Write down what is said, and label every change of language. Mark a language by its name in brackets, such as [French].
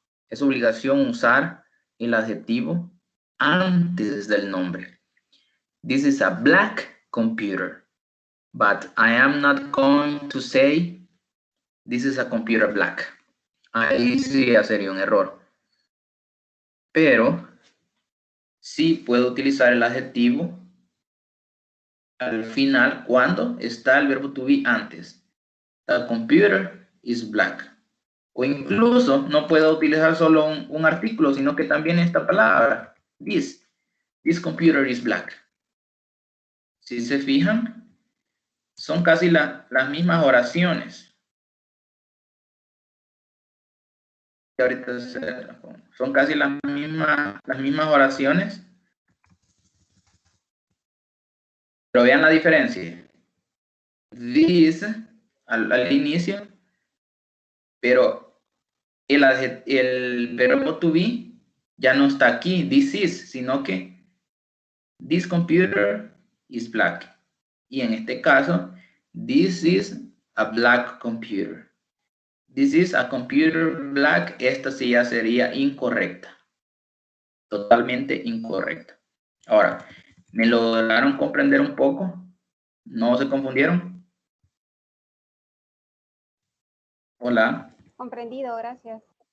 [Spanish] Es obligación usar el adjetivo antes del nombre. [English] This is a black computer, but I am not going to say this is a computer black. [Spanish] Ahí sí sería un error. Pero sí puedo utilizar el adjetivo al final cuando está el verbo to be antes. [English] The computer is black. [Spanish] O incluso no puedo utilizar solo un artículo, sino que también esta palabra, [English] this computer is black. [Spanish] Si se fijan, son casi las mismas oraciones. Ahorita son casi las mismas oraciones. Pero vean la diferencia. This al inicio, pero el verbo to be ya no está aquí, this is, sino que [English] this computer is black. [Spanish] Y en este caso, [English] this is a black computer. This is a computer black. [Spanish] Esta sí ya sería incorrecta. Totalmente incorrecta. Ahora, ¿me lograron comprender un poco? ¿No se confundieron? Hola. Comprendido, gracias.